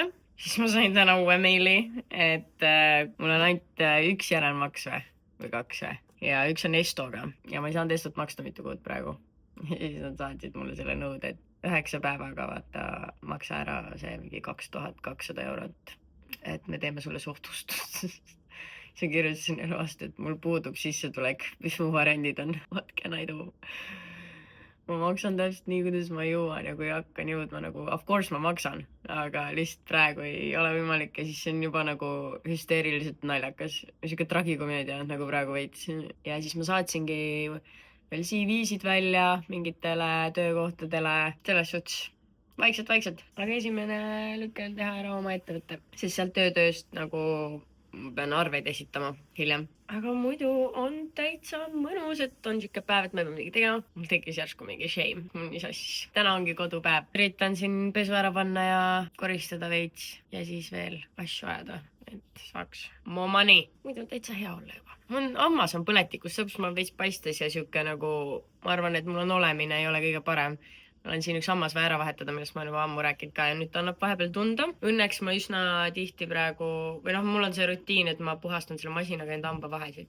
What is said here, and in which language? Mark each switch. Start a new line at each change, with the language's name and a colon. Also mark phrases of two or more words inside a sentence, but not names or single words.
Estonian: Siis ma sain täna uue meili, et mul on ainult üks järelmaks või 2 ja üks on Estoga ja ma ei saanud Estot maksta mitu kuud praegu. Ja siis nad saatsid mulle selle nõude, et 9 päevaga vaata maksa ära see mingi 2200 €. Et me teeme sulle suhtustust. See kirjutasin neile vastu, et mul puudub sissetulek, mis mu variandid on.
English: What can I do?
Estonian: Ma maksan täpselt nii, kuidas ma jõuan ja kui hakkan jõudma
English: of course
Estonian: ma maksan, aga lihtsalt praegu ei ole võimalik ja siis see on juba hüsteeriliselt naljakas. Siuke tragikomöödia nagu praegu veits. Ja siis ma saatsingi veel CV-sid välja mingitele töökohtadele, selles suhtes vaikselt. Aga esimene lükkel teha ära oma ettevõtte, sest sealt tööst pean arveid esitama hiljem. Aga muidu on täitsa mõnus, et on siuke päev, et ma pean midagi tegema. Mul tekkis järsku mingi shame. Mis asja. Täna ongi kodupäev. Üritan siin pesu ära panna ja koristada veits ja siis veel asju ajada, et saaks
English: more money.
Estonian: Muidu täitsa hea olla juba. Ammas on põletikus, sõps ma veits paistes ja siuke ma arvan, et mul on olemine ei ole kõige parem. Ma olen siin üks hammas vaja ära vahetada, millest ma olen juba ammu rääkinud ka ja nüüd ta annab vahepeal tunda. Õnneks ma üsna tihti praegu, või mul on see rutiin, et ma puhastan selle masinaga enda hambavahesid.